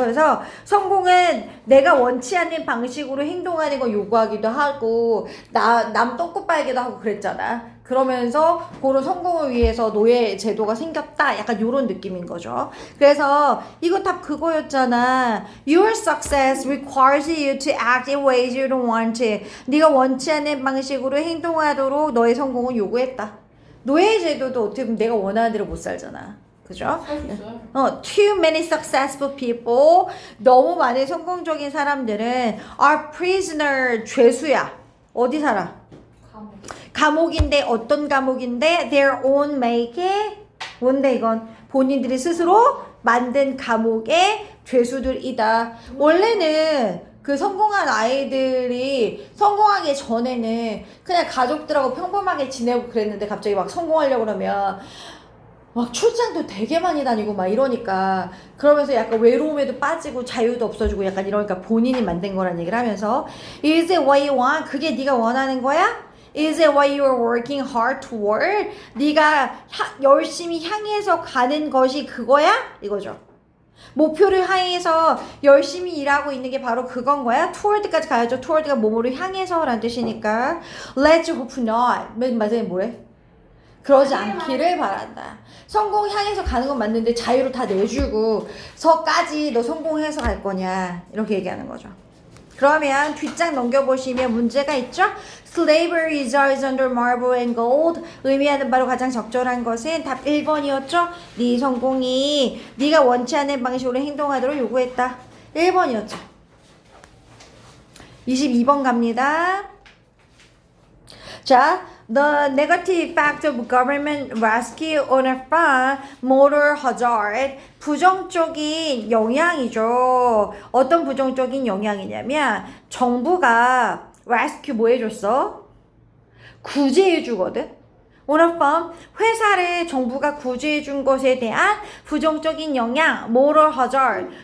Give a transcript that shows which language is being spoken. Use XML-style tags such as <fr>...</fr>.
<ko>그래서 성공은 내가 원치 않는 방식으로 행동하는 거 요구하기도 하고 남 똥꼬 빨기도 하고 그랬잖아. 그러면서 그런 성공을 위해서 노예 제도가 생겼다. 약간 요런 느낌인 거죠. 그래서 이거 답 그거였잖아.</ko> <en>Your success requires you to act in ways you don't want to.</en> <ko>네가 원치 않는 방식으로 행동하도록 너의 성공을 요구했다. 노예 제도도 어떻게 보면 내가 원하는 대로 못 살잖아. 그죠?</ko> <en>Too many successful people.</en> <ko>너무 많은 성공적인 사람들은</ko> <en>are prisoner.</en> <ko>죄수야. 어디 살아? 감옥인데 어떤 감옥인데</ko> <en>their own make.</en> <ko>뭔데 이건? 본인들이 스스로 만든 감옥의 죄수들이다. 원래는 그 성공한 아이들이 성공하기 전에는 그냥 가족들하고 평범하게 지내고 그랬는데 갑자기 막 성공하려고 그러면 막 출장도 되게 많이 다니고 막 이러니까 그러면서 약간 외로움에도 빠지고 자유도 없어지고 약간 이러니까 본인이 만든 거란 얘기를 하면서</ko> <en>Is it what you want?</en> <ko>그게 네가 원하는 거야?</ko> <en>Is it what you're working hard toward?</en> <ko>네가 열심히 향해서 가는 것이 그거야? 이거죠. 목표를 향해서 열심히 일하고 있는 게 바로 그건 거야? toward까지 가야죠. toward가 뭐뭐를 향해서 라는 뜻이니까</ko> <en>Let's hope not.</en> <ko>맨 마지막에 뭐래? 그러지 않기를 바란다. 성공 향해서 가는 건 맞는데 자유를 다 내주고 서까지 너 성공해서 갈 거냐 이렇게 얘기하는 거죠. 그러면 뒷장 넘겨보시면 문제가 있죠?</ko> <en>Slavery resides under marble and gold.</en> <ko>의미하는 바로 가장 적절한 것은 답 1번이었죠? 네 성공이 네가 원치 않는 방식으로 행동하도록 요구했다. 1번이었죠. 22번 갑니다. 자,</ko> <en>the negative effect of government rescue on a farm, moral hazard.</en> <ko>부정적인 영향이죠. 어떤 부정적인 영향이냐면 정부가 rescue 뭐 해줬어? 구제해주거든.</ko> <en>on a farm,</en> <ko>회사를 정부가 구제해준 것에 대한 부정적인 영향, moral hazard.</ko>